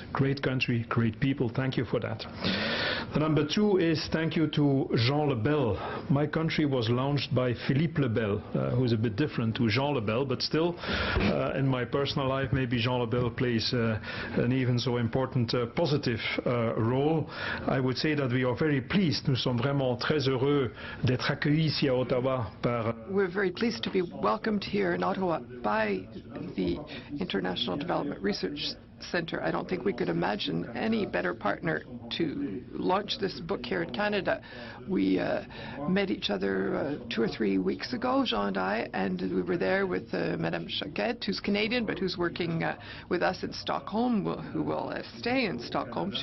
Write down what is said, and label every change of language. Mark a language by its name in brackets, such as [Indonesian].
[English] Great country, great people, thank you for that. The number two is thank you to Jean Lebel. My country was launched by Philippe Lebel, who is a bit different to Jean Lebel, but still, in my personal life, maybe Jean Lebel plays an even so important positive role. I would say that we are very pleased. [French] Nous sommes vraiment très heureux d'être accueillis ici à Ottawa par. [English] We're very pleased to be welcomed here in Ottawa by the International Development Research Centre. I don't think we could imagine any better partner to launch this book here in Canada. We met each other 2 or 3 weeks ago, Jean and I, and we were there with Madame Choquette, who's Canadian, but who's working with us in Stockholm, who will stay in Stockholm.